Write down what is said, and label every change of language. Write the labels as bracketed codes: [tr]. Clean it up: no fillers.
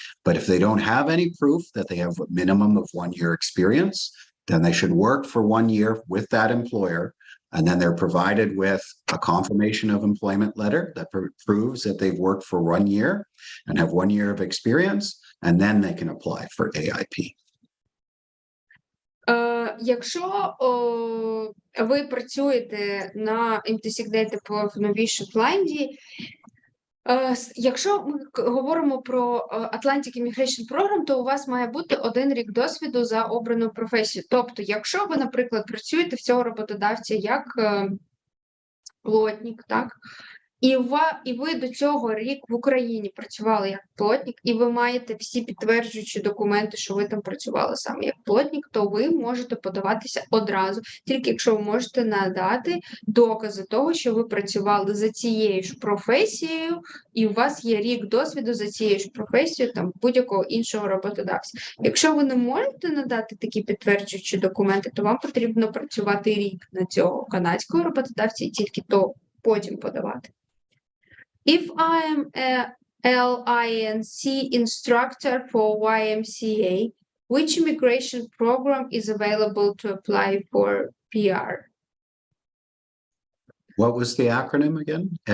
[en] But if they don't have any proof that they have a minimum of 1 year experience, then they should work for 1 year with that employer, and then they're provided with a confirmation of employment letter that proves that they've worked for 1 year and have 1 year of experience, and then they can apply for AIP. [uk] Якщо ви працюєте на Designated Employer в Новій Шотландії, якщо ми говоримо про Atlantic Immigration Program, то у вас має бути 1 рік досвіду за обрану професію. Тобто, якщо ви, наприклад, працюєте в цього роботодавця як плотник, так, і ви до цього рік в Україні працювали як плотник, і ви маєте всі підтверджуючі документи, що ви там працювали саме як плотник, то ви можете подаватися одразу, тільки якщо ви можете надати докази того, що ви працювали за цією ж професією, і у вас є рік досвіду за цією ж професією там будь-якого іншого роботодавця. Якщо ви не можете надати такі підтверджуючі документи, то вам потрібно працювати рік на цього канадського роботодавця і тільки то потім подавати. [en] If I am a LINC instructor for YMCA, which immigration program is available to apply for PR? What was the acronym again?